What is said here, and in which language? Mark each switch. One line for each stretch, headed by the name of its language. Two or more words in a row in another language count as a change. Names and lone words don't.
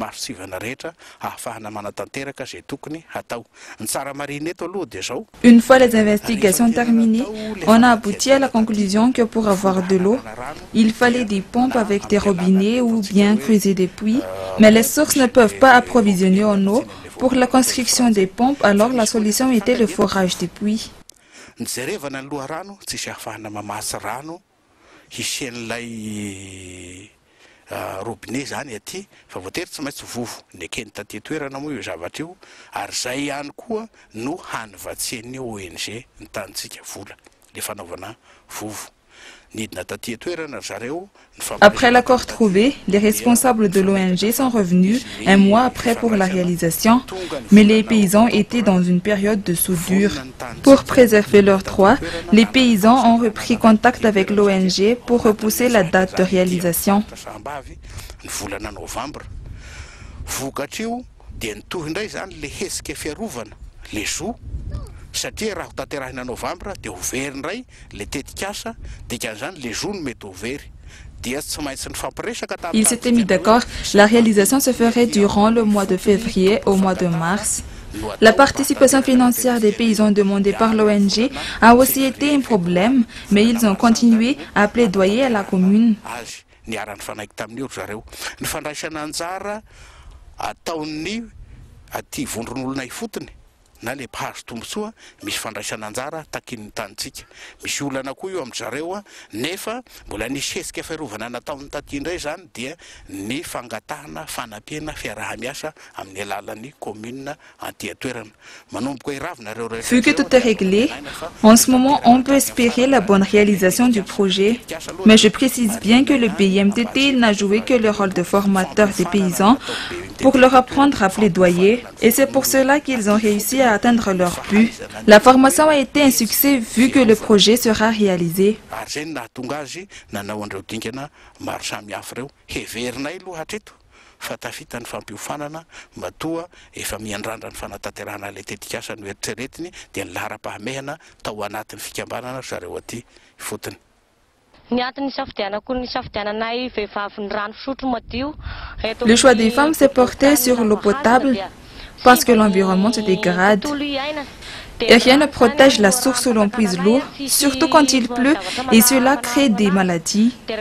French: Une fois les investigations terminées, on a abouti à la conclusion que pour avoir de l'eau, il fallait des pompes avec des robinets ou bien creuser des puits, mais les sources ne peuvent pas approvisionner en eau. Pour la construction des pompes, alors la solution était le forage des puits.
Malagasy: robinet zany aty fa voatery tsy maintsy vovo nekeny taty toerana moa io zavatra io ary zay ihany koa no hanivatsian'ny ONG nitantsika vola le fanaovana vovo.
French: Après l'accord trouvé, les responsables de l'ONG sont revenus un mois après pour la réalisation, mais les paysans étaient dans une période de soudure. Pour préserver leurs droits, les paysans ont repris contact avec l'ONG pour repousser la date de réalisation.
Malagasy: Satria raha tanterahina novambra dia ho very indray le tetikasa dikan'izany le zony mety ho very
French: Ils s'étaient mis d'accord, la réalisation se ferait durant le mois de février au mois de mars. La participation financière des paysans demandée par l'ONG a aussi été un problème, mais ils ont continué à plaidoyer à la commune.
Malagasy: Na le pahazo tombontsoa misy fandraisana anjara takin'ny tanitsika misy olana koa io amin'zareo a nefa mbola nisy hesika fiarovana nataon'ny taty indray zany dia ny fangatahana fanampiana fiarahamiasa amin'ny alalan'ny commune anty-toerana manomboka iravina reo.
French: Vu que tout est réglé, en ce moment on peut espérer la bonne réalisation du projet. Mais je précise bien que le BIMTT n'a joué que le rôle de formateur des paysans pour leur apprendre à plaidoyer, et c'est pour cela qu'ils ont réussi à atteindre leur but. La formation a été un succès vu que le projet sera réalisé.
Malagasy: Fatafitany fampiofanana matoa efa miandrandra ny fanatanterahana le tetikasa ny eritreretiny dia ny lahara-pahamehana tao anatin'ny fikambanana zareo aty fotony.
French: Le choix des femmes s'est porté sur l'eau potable parce que l'environnement se dégrade. Et rien ne protège la source où l'on puise l'eau, surtout quand il pleut, et cela crée des maladies.